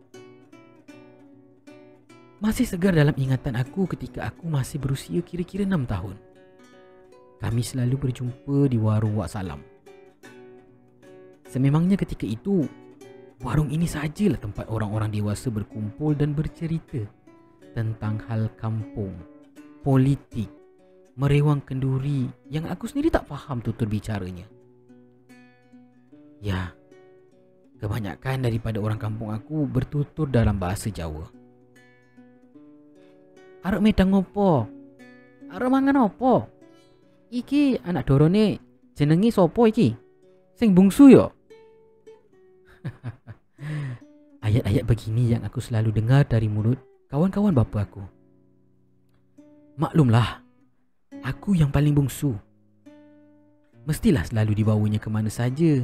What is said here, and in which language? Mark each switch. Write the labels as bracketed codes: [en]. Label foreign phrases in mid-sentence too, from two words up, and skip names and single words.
[ms] Masih segar dalam ingatan aku ketika aku masih berusia kira-kira 6 tahun. Kami selalu berjumpa di warung Wak Salam. Sememangnya ketika itu, warung ini sajalah tempat orang-orang dewasa berkumpul dan bercerita tentang hal kampung, politik, merewang kenduri yang aku sendiri tak faham tutur bicaranya. Ya, kebanyakan daripada orang kampung aku bertutur dalam bahasa Jawa. [jv] Arek medang opo? Arek mangan opo? Iki anak dorone jenenge sopo iki? Sing bungsu yo? [ms] Ayat-ayat begini yang aku selalu dengar dari mulut kawan-kawan bapa aku. Maklumlah, aku yang paling bungsu. Mestilah selalu dibawanya ke mana saja.